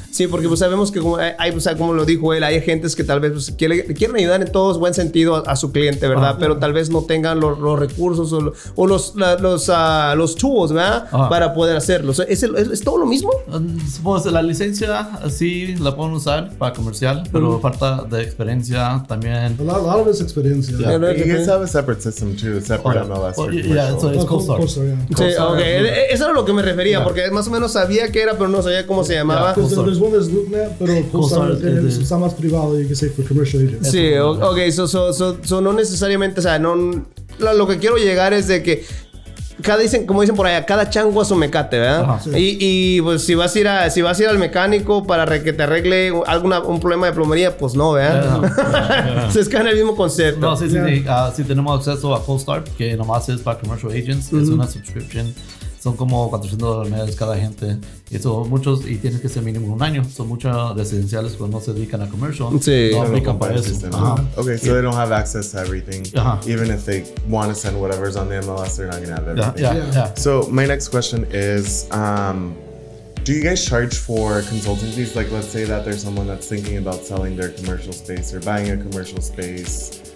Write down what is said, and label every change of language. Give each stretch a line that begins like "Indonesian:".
Spanish: Sí, porque pues sabemos que como lo dijo él, hay agentes que tal vez pues, quieren ayudar en todo buen sentido a su cliente, ¿verdad? Pero tal vez no tengan los recursos o los tools, ¿verdad? Para poder hacerlo. ¿Es todo lo mismo? Pues la licencia sí la pueden usar para comercial, pero falta de experiencia también.
English: A lot of it's experiencia. Yeah. You guys have a separate system too, separate MLS for commercial. Yeah, so it's CoStar.
Spanish: Sí, okay. Eso era lo que me refería, porque más o menos sabía qué era, pero no sabía cómo se llamaba.
English: There's one that's LoopNet,
Spanish: pero CoStar está más privado,
English: you can say, for commercial agents.
Spanish: Sí, ok, so no necesariamente, o sea, lo que quiero llegar es de que como dicen por allá, cada chango a su mecate, ¿verdad? Sí. Y pues si vas a ir al mecánico para que te arregle un problema de plomería, pues no, ¿verdad? Es que en el mismo concepto. No, sí tenemos acceso a CoStar, que nomás es para
English: commercial agents,
Spanish: es una subscription. Son como $400 al mes cada gente. Y son muchos, y tiene que ser mínimo un año. Son muchos residenciales que no se dedican a commercial. Sí. No aplican para eso.
English: Okay, so they don't have access to everything. Even if they want to send whatever's on the MLS, they're not going to have everything. Yeah. So my next question is, do you guys charge for consulting fees? Like, let's say that there's someone that's thinking about selling their commercial space or buying a commercial space.